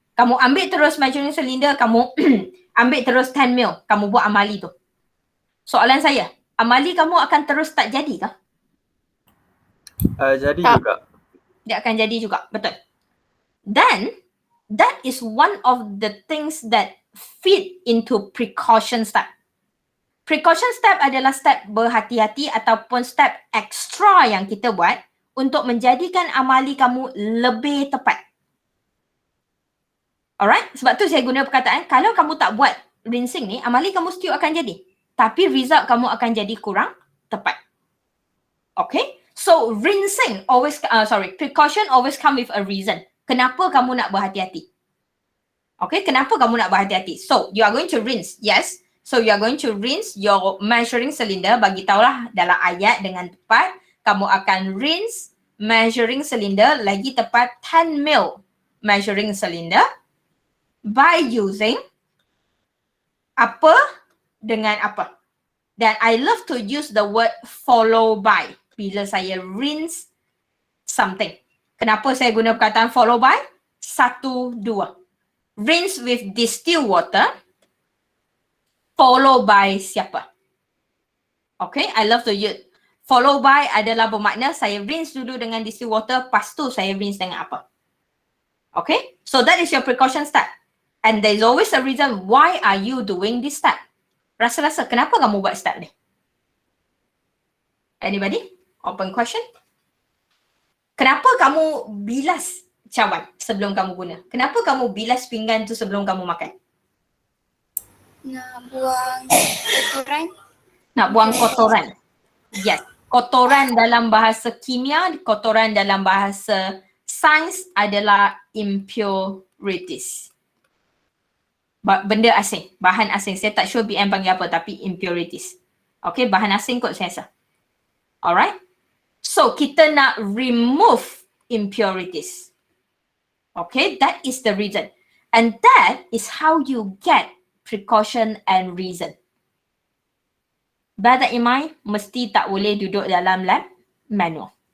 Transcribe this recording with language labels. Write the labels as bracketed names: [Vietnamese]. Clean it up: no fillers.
[Malay] Kamu ambil terus measuring cylinder, kamu ambil terus 10 ml, kamu buat amali tu. Soalan saya, amali kamu akan terus tak jadi kah? Jadi juga. Dia akan jadi juga, betul. [English] Then, that is one of the things that fit into precaution step. [Malay] Precaution step adalah step berhati-hati ataupun step extra yang kita buat untuk menjadikan amali kamu lebih tepat. Alright? Sebab tu saya guna perkataan, kalau kamu tak buat rinsing ni, amali kamu still akan jadi. Tapi result kamu akan jadi kurang tepat. Okay? [English] So, rinsing always, precaution always come with a reason. [Malay] Kenapa kamu nak berhati-hati? Okay? Kenapa kamu nak berhati-hati? [English] So, you are going to rinse. Yes. So, you are going to rinse your measuring cylinder. [Malay] Bagi tahulah dalam ayat dengan tepat, kamu akan rinse measuring cylinder lagi tepat 10 ml measuring cylinder by using apa dengan apa. [English] Dan I love to use the word follow by [Malay] bila saya [English] rinse something. [Malay] Kenapa saya guna perkataan follow by? 1, 2. [English] Rinse with distilled water. Follow by siapa? [Malay] Okay, [English] I love to use. [Malay] Follow by adalah bermakna saya rinse dulu dengan distilled water, lepas tu saya rinse dengan apa? [English] Okay, so that is your precaution step. And there is always a reason why are you doing this step. [Malay] Rasa-rasa kenapa kamu buat step ni? [English] Anybody? Open question. [Malay] Kenapa kamu bilas cawan sebelum kamu guna? Kenapa kamu bilas pinggan tu sebelum kamu makan? Nak buang kotoran. Nak buang kotoran. Yes. Kotoran dalam bahasa kimia, kotoran dalam bahasa sains adalah impurities. Benda asing, bahan asing. Saya tak sure BM panggil apa, tapi impurities. Okay, bahan asing kot saya rasa. Alright. So, kita nak remove impurities. [English] Okay, that is the reason. And that is how you get precaution and reason. Bear that in mind, [Malay] mesti tak boleh duduk dalam lab manual.